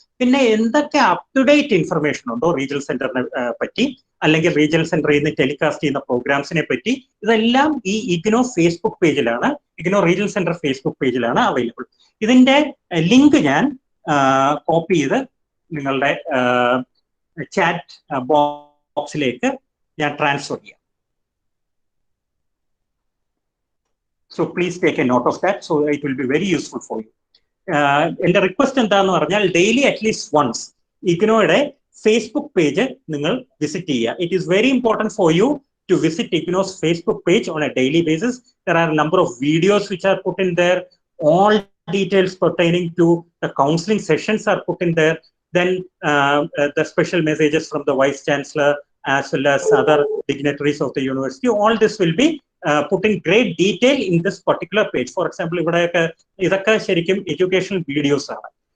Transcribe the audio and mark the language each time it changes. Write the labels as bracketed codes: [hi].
[ml] പിന്നെ എന്തൊക്കെ up to date information ഉണ്ടോ റീജിയണൽ സെന്ററിനെ പറ്റി, അല്ലെങ്കിൽ റീജിയണൽ സെന്ററിൽ നിന്ന് ടെലികാസ്റ്റ് ചെയ്യുന്ന പ്രോഗ്രാംസിനെ പറ്റി, ഇതെല്ലാം ഈ IGNOU Facebook പേജിലാണ്, IGNOU regional centre Facebook പേജിലാണ് available. ഇതിന്റെ ലിങ്ക് ഞാൻ കോപ്പി ചെയ്ത് നിങ്ങളുടെ ചാറ്റ് ബോക്സിലേക്ക് ഞാൻ ട്രാൻസ്ഫർ ചെയ്യാം. [en] So please take a note of that. So it will be very useful for you. [ml] എന്റെ റിക്വസ്റ്റ് എന്താന്ന് പറഞ്ഞാൽ [en] daily at least once [ml] ഇഗ്നോയുടെ Facebook page നിങ്ങൾ വിസിറ്റ് ചെയ്യുക. [en] It is very important for you to visit IGNO's Facebook page on a daily basis. There are a number of videos which are put in there. All details pertaining to the counseling sessions are put in there. Then the special messages from the Vice Chancellor as well as other dignitaries of the university. All this will be put in great detail in this particular page. For example, [ml] ഇവിടെയൊക്കെ ഇതൊക്കെ ശരിക്കും educational videos ആണ്.